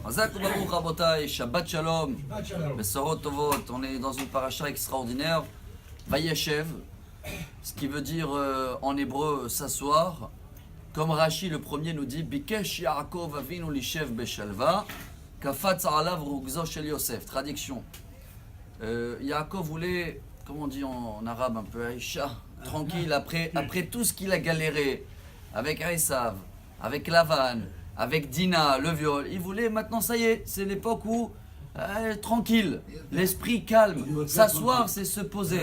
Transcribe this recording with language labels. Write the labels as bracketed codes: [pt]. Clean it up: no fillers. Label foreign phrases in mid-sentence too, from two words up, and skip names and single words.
[he] חזק ברוך רבותי שבת שלום בשורות טובות, [fr] on est dans une paracha extraordinaire, Vayeshev, ce qui veut dire en hébreu s'asseoir. Comme Rashi le premier nous dit, [he] ביקש יעקב אבינו לישב בשלוה קפץ עליו רוגזו של יוסף. [fr] Traduction. Yaakov voulait, comment on dit en arabe un peu, Aïcha, tranquille, après tout ce qu'il a galéré, avec Esav, avec Lavan, avec Dina, le viol, il voulait maintenant, ça y est, c'est l'époque où, tranquille, l'esprit calme, s'asseoir c'est se poser.